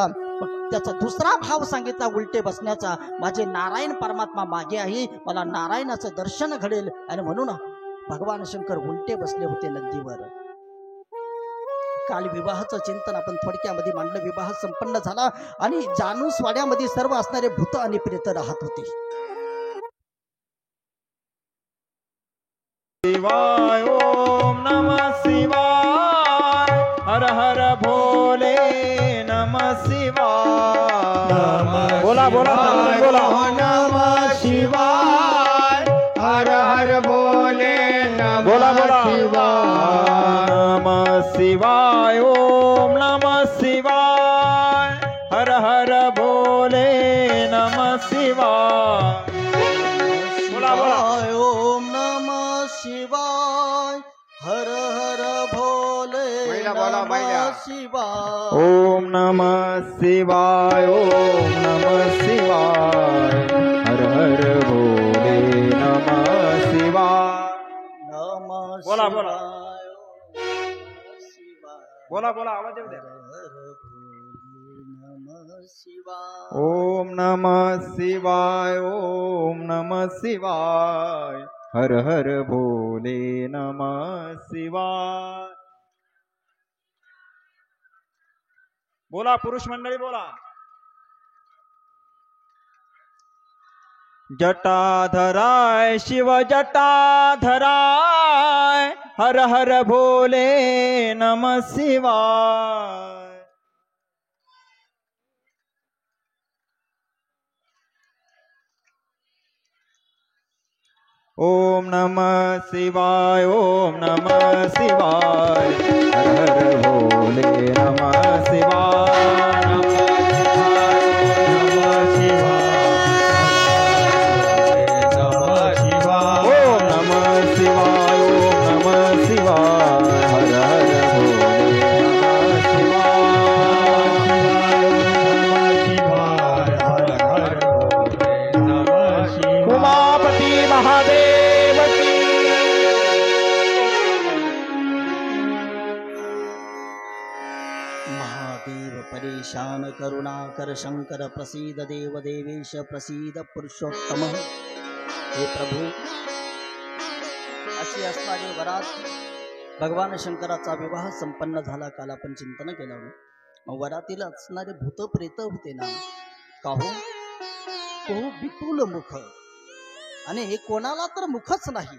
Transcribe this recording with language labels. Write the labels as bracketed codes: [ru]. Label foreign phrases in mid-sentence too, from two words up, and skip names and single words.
[mr] त्याचा दुसरा भाव सांगितला उलटे बसण्याचा, माझे नारायण परमात्मा मागे आहे, मला नारायणाचं दर्शन घडेल. आणि म्हणून भगवान शंकर उलटे बसले होते नंदीवर. काल विवाहाचं चिंतन आपण थोडक्यामध्ये मांडलं. विवाह संपन्न झाला आणि जानूसवाड्यामध्ये सर्व असणारे भूत आणि प्रेत राहत होते. [sa] शिवाय ओम नमः शिवाय हर हर भोले नमः शिवाय. [mr] बोला बोला बोला. [sa] नमः शिवाय हर हर भोले [mr] बोला [sa] नमः [mr] बोला. [sa] शिवाय. नमः शिवाय ओम नमः शिवाय हर हर भोले नमः शिवाय. [mr] बोला बोला. [sa] ओम नमः शिवाय हर हर भोले नमः शिवाय. ओम नमः शिवाय ओम नमः शिवाय हर हर भोले नमः शिवाय. नमः [mr] बोला, बोला. [sa] शिवाय. [mr] बोला बोला, आवाज येऊ द्या. [sa] हर भोले नमः शिवाय. ओम नमः शिवाय ओम नमः शिवाय हर हर भोले नमः शिवाय. [mr] बोला पुरुष मंडळी बोला. [sa] जटाधराय शिव जटाधराय हर हर भोले नमः शिवाय. ओम नमः शिवाय ओम नमः शिवाय हर हर भोले नमः शिवाय. नमः शिवाय ओम नमः शिवाय ओम नमः शिवाय हर हर भोले नमः शिवाय. [hi] उमापति महादेव की. [sa] महादेव परेशान करुणाकर शंकर प्रसीद देव देवेश प्रसीद पुरुषोत्तम. [mr] हे प्रभू, अशी असणारी वरात भगवान शंकराचा विवाह संपन्न झाला. काल आपण चिंतन केलं. वरातीला असणारे भूत प्रेत होते ना, काहू तो विपुल मुख आणि हे कोणाला तर मुखच नाही.